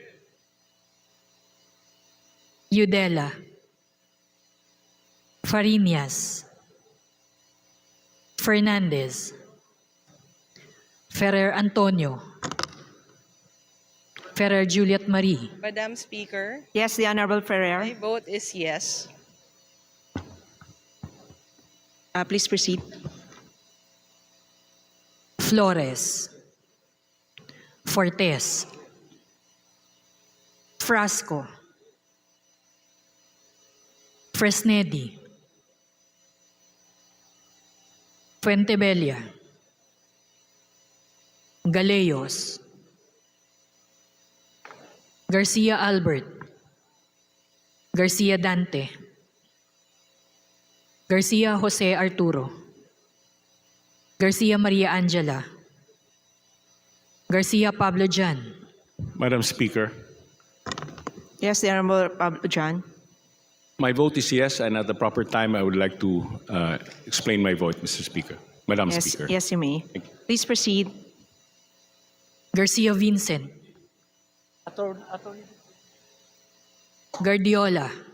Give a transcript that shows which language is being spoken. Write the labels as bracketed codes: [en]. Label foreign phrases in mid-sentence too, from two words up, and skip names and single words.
[en] Udela. Fariñas. Fernandez. Ferrer Antonio. Ferrer Juliet Marie. Madam Speaker. Yes, the Honorable Ferrer. My vote is yes. Please proceed. Flores. Fortes. Frasco. Fresnedi. Fuentebella. Galeyos. Garcia Albert. Garcia Dante. Garcia Jose Arturo. Garcia Maria Angela. Garcia Pablo Jan. Madam Speaker, Yes, the Honorable Pablo John. my vote is yes, and at the proper time, I would like to explain my vote, Mr. Speaker. Madam Yes, Speaker. yes, you may. Please proceed. Garcia Vincent. Guardiola.